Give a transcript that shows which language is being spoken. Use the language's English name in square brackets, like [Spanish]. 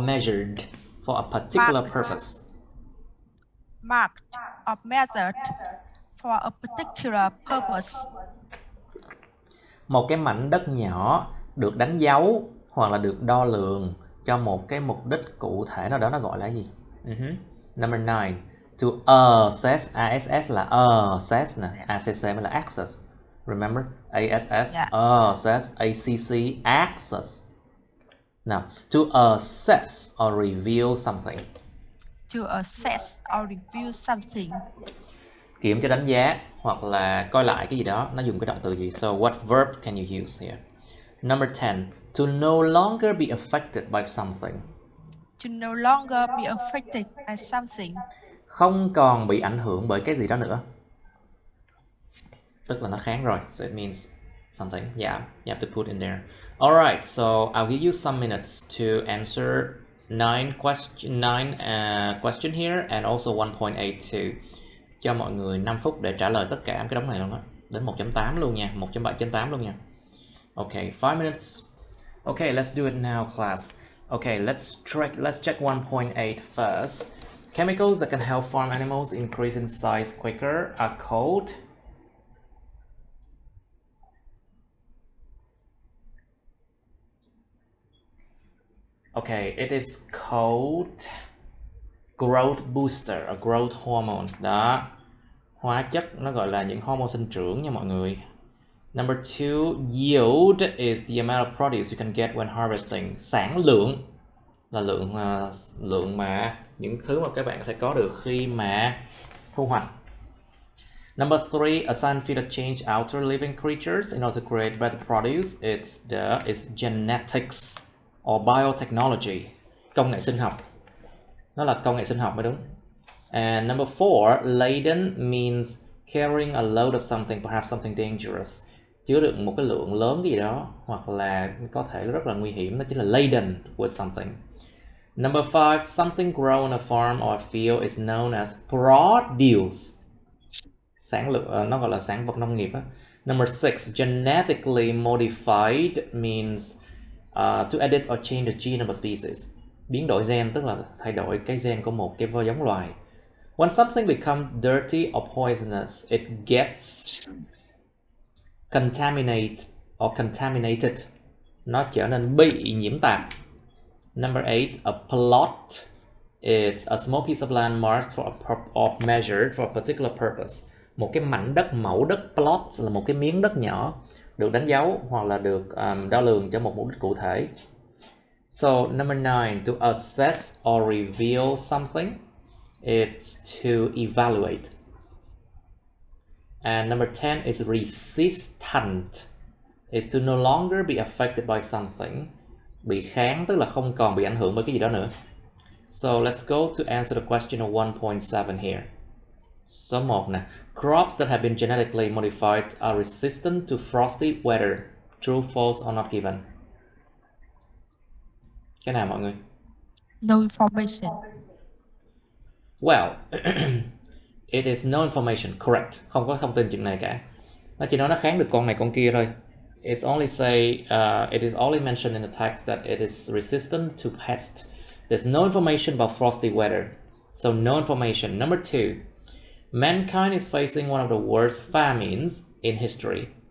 [English] measured for a particular purpose. Marked or measured for a particular purpose. [Vietnamese] Một cái mảnh đất nhỏ được đánh dấu hoặc là được đo lường cho một cái mục đích cụ thể nào đó, nó gọi là gì? [English] Number 9, to assess, ASS là assess nè, ACC mới là access. Remember? ASS, yeah. Assess, ACC, access. Now, to assess or reveal something. To assess or review something. [Vietnamese] Kiểm tra, đánh giá hoặc là coi lại cái gì đó, nó dùng cái động từ gì? [English] So what verb can you use here? Number 10, to no longer be affected by something. To no longer be affected by something. [Vietnamese] Không còn bị ảnh hưởng bởi cái gì đó nữa. Tức là nó kháng rồi. [English] So it means something. Yeah, you have to put in there. Alright, so I'll give you some minutes to answer 9 question here and also 1.82. [Vietnamese] Cho mọi người 5 phút để trả lời tất cả cái đống này luôn á. Đến 1.8 luôn nha, 1.7/8 luôn nha. [English] Okay, 5 minutes. Okay, let's do it now, class. Okay, let's check 1.8 first. Chemicals that can help farm animals increase in size quicker are called. Okay, it is called growth booster or growth hormones. [Vietnamese] Đó, hóa chất nó gọi là những hormone sinh trưởng nha mọi người. [English] Number 2, yield is the amount of produce you can get when harvesting. [Vietnamese] Sản lượng là lượng mà những thứ mà các bạn có thể có được khi mà thu hoạch. [English] Number 3, a scientific change outer living creatures in order to create better produce. It's genetics or biotechnology. [Vietnamese] Công nghệ sinh học. Nó là công nghệ sinh học mới đúng. [English] And number 4, laden means carrying a load of something, perhaps something dangerous. [Vietnamese] Chứa đựng một cái lượng lớn cái gì đó, hoặc là có thể rất là nguy hiểm, đó chính là laden with something. [English] Number 5, something grown on a farm or a field is known as produce. [Vietnamese] Sản lượng, nó gọi là sản vật nông nghiệp á. [English] Number 6, genetically modified means to edit or change the gene of a species. [Vietnamese] Biến đổi gen tức là thay đổi cái gen của một cái giống loài. [English] When something becomes dirty or poisonous, it gets contaminated. [Vietnamese] Nó trở nên bị nhiễm tạp. [English] Number 8, a plot. It's a small piece of land marked or measured for a particular purpose. [Vietnamese] Một cái mảnh đất, mẫu đất. Plot là một cái miếng đất nhỏ được đánh dấu hoặc là được đo lường cho một mục đích cụ thể. [English] So number 9, to assess or reveal something, it's to evaluate. And number 10 is resistant. It's to no longer be affected by something. [Vietnamese] Bị kháng tức là không còn bị ảnh hưởng bởi cái gì đó nữa. [English] So let's go to answer the question of 1.7 here. [Vietnamese] Số 1 nè. [English] Crops that have been genetically modified are resistant to frosty weather. True, false or not given? [Vietnamese] Cái nào mọi người? [English] No information. Well, it is no information. Correct. [Vietnamese] Không có thông tin chuyện này cả. Nó chỉ nói nó kháng được con này con kia thôi. [English] It's only say it is only mentioned in the text that it is resistant to pest. There's no information about frosty weather. So no information. Number 2. Mankind is facing one of the worst famines in history.